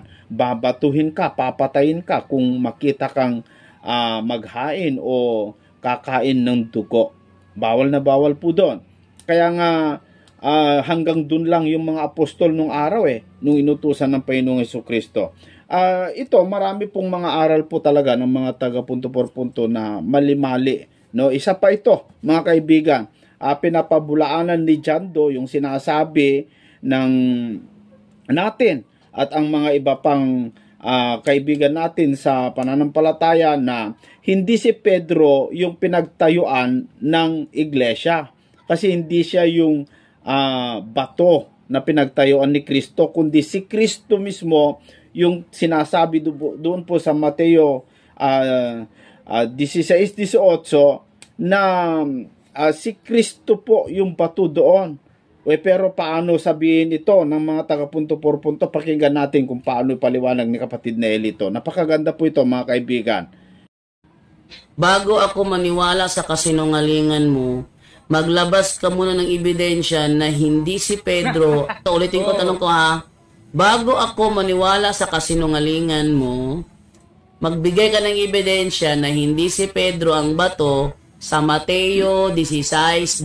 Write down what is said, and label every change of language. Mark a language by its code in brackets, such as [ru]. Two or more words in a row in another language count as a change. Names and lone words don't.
[tl] Babatuhin ka, papatayin ka kung makita kang maghain o kakain ng dugo. Bawal na bawal po doon. Kaya nga hanggang dun lang yung mga apostol nung araw nung inutusan ng Panginoong Jesucristo. Ito, marami pong mga aral po talaga ng mga taga punto por punto na mali-mali. No? Isa pa ito, mga kaibigan, pinapabulaanan ni John Doe yung sinasabi ng natin at ang mga iba pang kaibigan natin sa pananampalataya na hindi si Pedro yung pinagtayuan ng iglesia. Kasi hindi siya yung bato na pinagtayuan ni Kristo, kundi si Kristo mismo yung sinasabi doon po sa Mateo 16:18 na si Kristo po yung bato doon. Pero paano sabihin ito ng mga taga-punto por punto? Pakinggan natin kung paano ipaliwanag ni kapatid na Elito. Napakaganda po ito, mga kaibigan. Bago ako maniwala sa kasinungalingan mo, maglabas ka muna ng ebidensya na hindi si Pedro. Ulitin ko, tanong ko ha. Bago ako maniwala sa kasinungalingan mo, magbigay ka ng ebidensya na hindi si Pedro ang bato sa Mateo 16:18.